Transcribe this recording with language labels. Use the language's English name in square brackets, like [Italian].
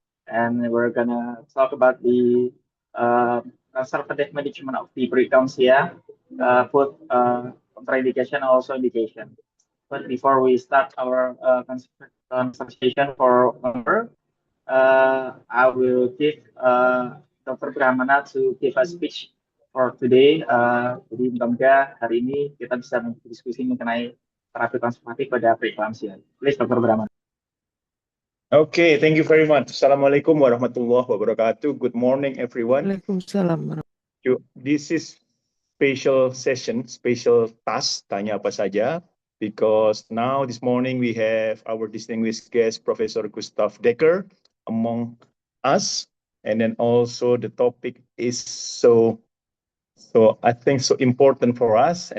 [English] And we're gonna talk about the conservative management of the preeclampsia, both contraindication and also indication. But before we start our conversation for number, I will give Dr. Brahmana to give a speech for today. [Indonesian] Jadi mudah-mudahan hari ini kita bisa berdiskusi mengenai terapi konservatif pada preeclampsia. [English] Please, Dr. Brahmana. Okay, thank you very much. Assalamualaikum warahmatullahi wabarakatuh. Good morning, everyone. [Arabic] Waalaikumsalam. [English] This is special session, special task, [Indonesian] tanya apa saja, [English] because now this morning we have our distinguished guest, Professor Gustav Dekker, among us, and then also the topic is so I think so important for us.